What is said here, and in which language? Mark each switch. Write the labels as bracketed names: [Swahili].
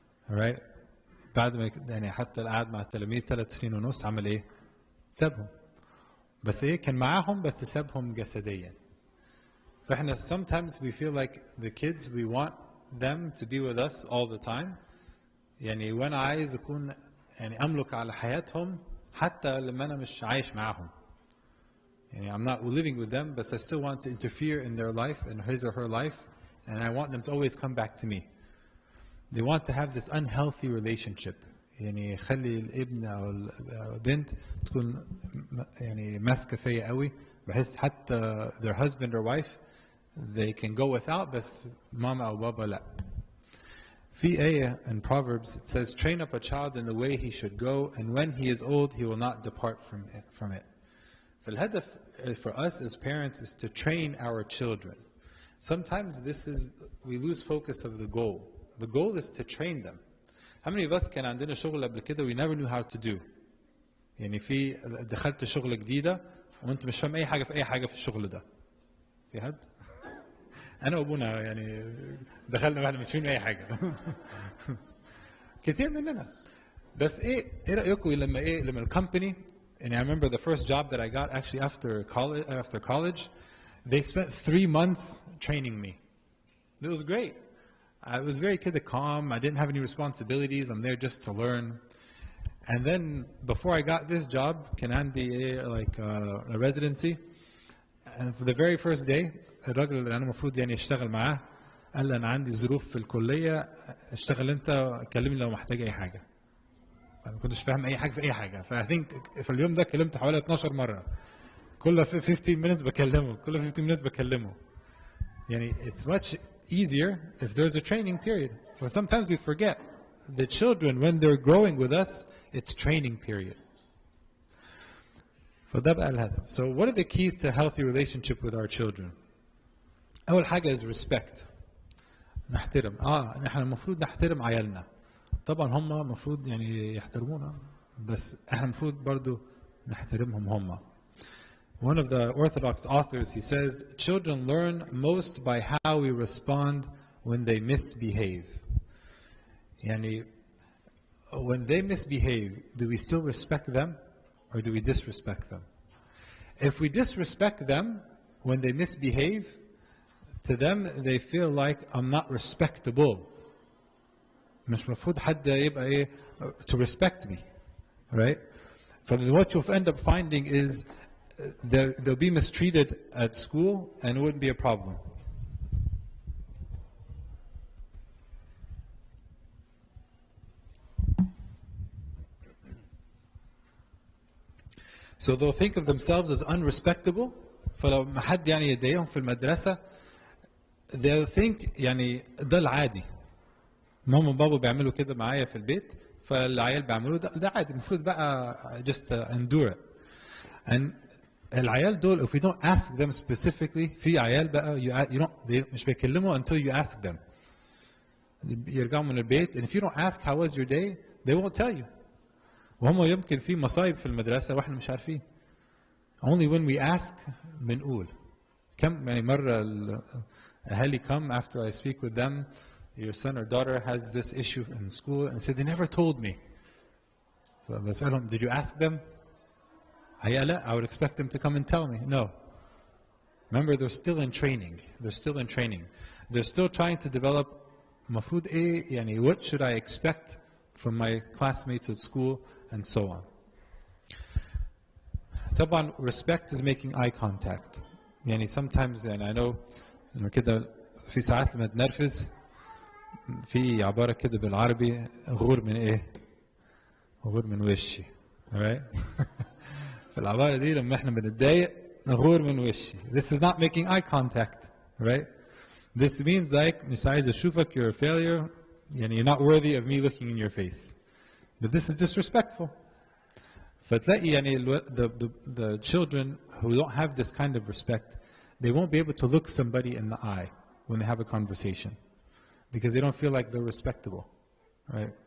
[English] alright [Arabic] بعد ما يعني حتى قعد مع التلاميذ 3 سنين ونص عمل ايه؟ سابهم بس ايه كان معاهم بس سابهم جسديا فاحنا [English] sometimes we feel like the kids we want them to be with us all the time [Arabic] يعني وانا عايز اكون يعني املك على حياتهم حتى لما أنا مش عايش معاهم. يعني [English] I'm not living with them, but I still want to interfere in their life, in his or her life, and I want them to always come back to me. They want to have this unhealthy relationship. [Arabic] يعني يخلي الابن أو البنت تكون يعني ماسكة فيا قوي بحيث حتى [English] their husband or wife they can go without [Arabic] بس ماما أو بابا لا. في آية [English] in Proverbs it says train up a child in the way he should go and when he is old he will not depart from it. [Arabic] فالهدف [English] for us as parents is to train our children. Sometimes we lose focus of the goal. The goal is to train them. How many of us [Arabic] كان عندنا شغل قبل كده [English] we never knew how to do؟ [Arabic] يعني في دخلت شغل جديدة وانت مش فاهم أي حاجة في أي حاجة في الشغل ده. في حد؟ أنا وأبونا يعني دخلنا واحنا مش فاهمين أي حاجة. كتير مننا. بس إيه رأيكم لما الكومباني [English] and I remember the first job that I got actually after college, they spent 3 months training me. It was great. I was very kind of calm. I didn't have any responsibilities. I'm there just to learn. And then before I got this job, [Arabic] كان عندي [English] like a residency. And for the very first day, [Arabic] الراجل اللي أنا المفروض يعني أشتغل معاه قال لي أنا عندي ظروف في الكلية اشتغل أنت كلمني لو محتاج أي حاجة. فما كنتش فاهم أي حاجة في أي حاجة. ف [English] I think [Arabic] في اليوم ده كلمت حوالي 12 مرة. كل 15 minutes بكلمه. كل 15 minutes بكلمه. يعني [English] it's much easier if there's a training period. So sometimes we forget the children when they're growing with us, it's training period. [Arabic] فده بقى الهدف. [English] So what are the keys to a healthy relationship with our children? [Arabic] أول حاجة [English] is respect. [Arabic] نحترم. نحن المفروض نحترم عيالنا. طبعا هم المفروض يعني يحترمونا بس احنا المفروض برضو نحترمهم هم. [English] One of the Orthodox authors, he says, children learn most by how we respond when they misbehave. Yani, when they misbehave, do we still respect them or do we disrespect them? If we disrespect them when they misbehave, to them they feel like I'm not respectable. [Arabic] مش مفروض حد يبقى [English] to respect me, right? So what you'll end up finding is they'll be mistreated at school and it wouldn't be a problem. So they'll think of themselves as unrespectable. [Arabic] فلو ما حد يعني يضايقهم في المدرسة [English] they'll think [Arabic] يعني ده العادي. ماما وبابا بيعملوا كده معايا في البيت فالعيال بيعملوا ده عادي المفروض بقى [English] just endure it. And [Arabic] العيال دول [English] if we don't ask them specifically [Arabic] في عيال بقى [English] you don't [Arabic] مش بيكلموا [English] until you ask them. [Arabic] يرجعوا من البيت [English] and if you don't ask how was your day they won't tell you. [Arabic] وهم يمكن في مصايب في المدرسة واحنا مش عارفين. [English] Only when we ask [Arabic] بنقول. كم يعني مرة الأهالي [English] come after I speak with them your son or daughter has this issue in school and said they never told me. [Arabic] فبسألهم [English] did you ask them? I would expect them to come and tell me. No. Remember, they're still in training. They're still in training. They're still trying to develop [Arabic] مفروض ايه يعني [English] what should I expect from my classmates at school and so on. [Arabic] طبعا [English] respect is making eye contact. [Arabic] يعني [English] sometimes [Arabic] يعني [English] I know [Arabic] لما كده في ساعات لما تنرفز في عبارة كده بالعربي غور من ايه؟ غور من وشي. [English] Alright? [Arabic] فالعبارة دي لما احنا بنتضايق غور من وشي. [English] This is not making eye contact, right? This means like [Arabic] مش عايز اشوفك [English] you're a failure [Arabic] يعني [English] you're not worthy of me looking in your face. But this is disrespectful. [Arabic] فتلاقي يعني [English] the children who don't have this kind of respect they won't be able to look somebody in the eye when they have a conversation because they don't feel like they're respectable, right?